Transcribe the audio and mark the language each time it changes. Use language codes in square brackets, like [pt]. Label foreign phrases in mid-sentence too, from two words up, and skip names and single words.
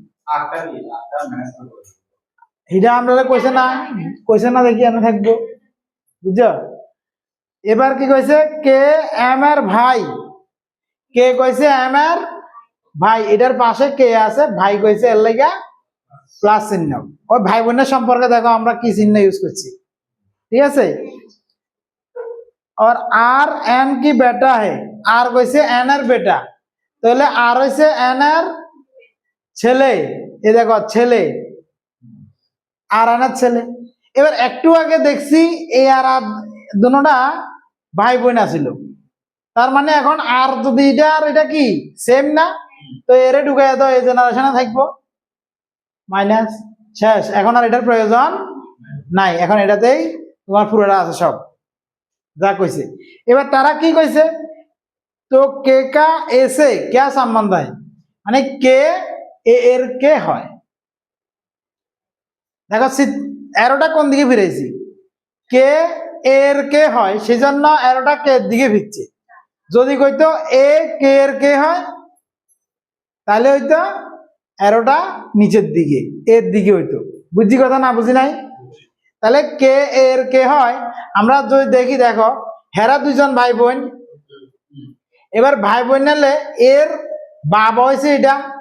[bn] এটা আমরা কইছে না দেখি এনে থাকবো বুঝছো এবার কি কইছে কে এম এর ভাই কে কইছে এম এর ভাই এটার পাশে কে আছে ভাই কইছে এর লাগা প্লাস চিহ্ন ওই ভাই বোনের সম্পর্কে দেখো আমরা কি চিহ্ন ইউজ করছি ঠিক আছে [hi] और आर एन की बेटा है [bn] आर কইছে এন এর বেটা তাহলে আর হইছে এন এর ছেলে এই দেখো ছেলে আর এন এর ছেলে এবার একটু আগে দেখছি এই আর দুটোটা ভাই বোন আছিল তার মানে এখন আর যদি এটা আর এটা কি সেম না তো এরে ঢুকাই দাও এই জেনারেশনে থাকবো মাইনাস শেষ এখন আর এটার প্রয়োজন নাই এখন এটাতেই তোমার পুরোটা আছে সব যা কইছে এবার তারা কি কইছে তো কে কা এসে [hi] क्या संबंध है [bn] মানে কে এ এর কে হয় দেখো এরোটা কোন দিকে ফিরেছি কে এর কে হয় সেজন্য এরোটা কে দিকে ফিরছে যদি কইতো এ কে এর কে হয় তাহলে হইতো এরোটা নিচের দিকে এর দিকে হইতো বুঝছি কথা না বুঝি নাই তাহলে কে এর কে হয় আমরা যদি দেখি দেখো হেরা দুইজন ভাই বোন এবার ভাই বোন নালে এর বাবা হয়েছে এটা